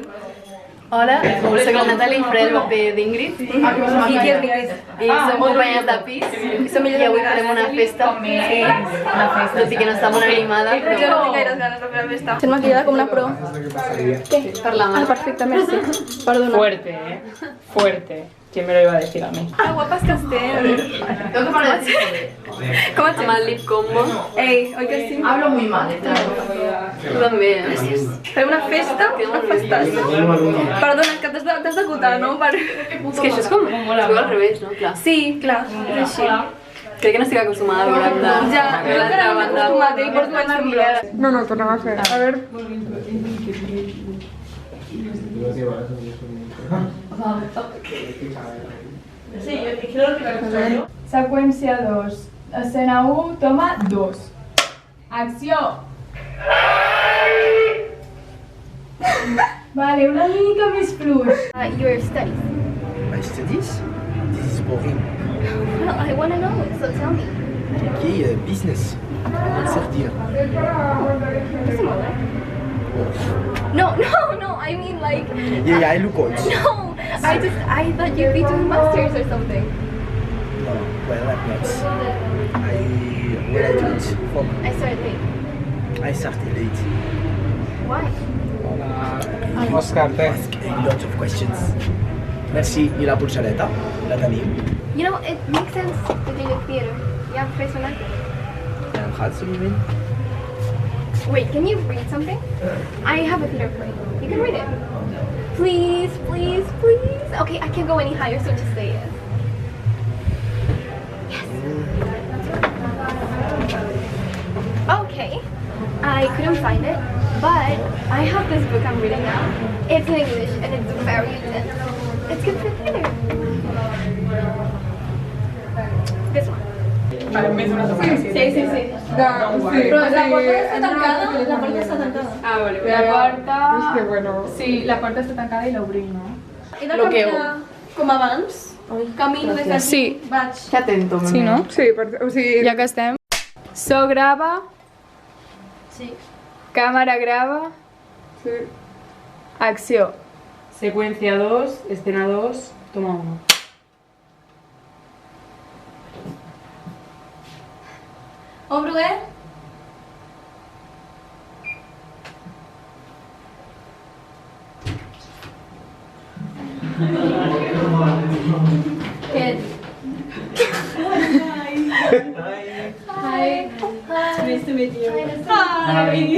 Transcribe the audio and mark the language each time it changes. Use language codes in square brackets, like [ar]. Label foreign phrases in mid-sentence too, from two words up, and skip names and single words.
[ca] Hola, soc la Natàlia i faré el paper d'Ingrid. I qui és l'Ingrid? I som companyes de pis. I avui farem una festa. Tot i que no està molt animada, Jo no però... tinc gaires ganes de fer la festa. Estem maquillada com una pro. Què? Per la mà. Perfecte, merci. Perdona. [es] Fuerte, Fuerte. ¿Quién me lo iba a decir a mí? [ca] Que guapes que estem. [es] Tengo que parar de decir. [ca] Com et Amb sents? el [en] lip combo. [ca] Ei, oi que sí? [es] Hablo muy mal, [ca] Tu també. Fem una festa? Una festassa. Perdona, que t'has d'acotar, no? És que això és com... Es veu al revés, no? Clar. Sí, clar, és així. Crec que no estic acostumada a veure de... Ja, jo encara no m'he acostumat, i porto anys fent blogs. No, tornem a fer. A veure... Seqüència 2. Escena 1, toma 2. Acció! Vale, una mica més fluix. [en] Your studies. My studies? This is boring. Well, I want to know, so tell me. Okay, business. Third year. No, I mean like... Yeah, I look old. No, I thought you'd be doing masters or something. No, well, I'm not. When I do it, I started late. I started late. Why? [ca] Òscar, té. [en] Ask a lot of questions. [ca] Merci. I la pulsareta? La tenim? [en] You know, it makes sense to do the theater. Yeah, personal. I am hard, so you mean? Wait, can you read something? I have a theater play. You can read it. Please, please, please. Okay, I can't go any higher, so just say yes. Okay, I couldn't find it, but I have this book I'm reading now. It's in English and it's very intense. It's good for theater. This one. [ca] Sí. Però la porta està tancada, la porta està tancada. Ah, vale. La porta... És que bueno... Sí, la porta està tancada i l'obrim, no? He de caminar com abans. Camino des d'aquí. Sí. Vaig. [es] Que atento, [ca] Sí, no? Sí, o sigui... Ja que estem. So grava. Sí. Cámara grava. Sí. Acció. [es] Secuencia 2, escena 2, toma 1. [ca] Obro, eh? [en] Good. Hi. Nice to meet you. Hi.